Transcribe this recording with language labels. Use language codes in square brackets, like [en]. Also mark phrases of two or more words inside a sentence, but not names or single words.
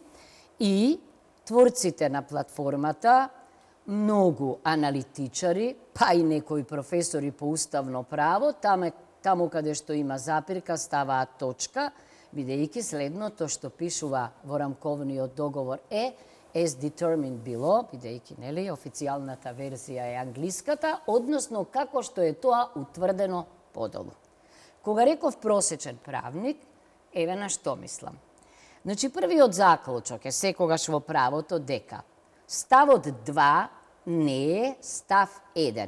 [mk] и творците на платформата, многу аналитичари, па и некои професори по уставно право, таму каде што има запирка ставаат точка, бидејќи следното што пишува во рамковниот договор е [en] as determined below, [mk] бидејќи официјалната верзија е англиската, односно како што е тоа утврдено подолу. Кога реков просечен правник, еве на што мислам. Значи, првиот заклучок е секогаш во правото дека ставот 2 не е став 1.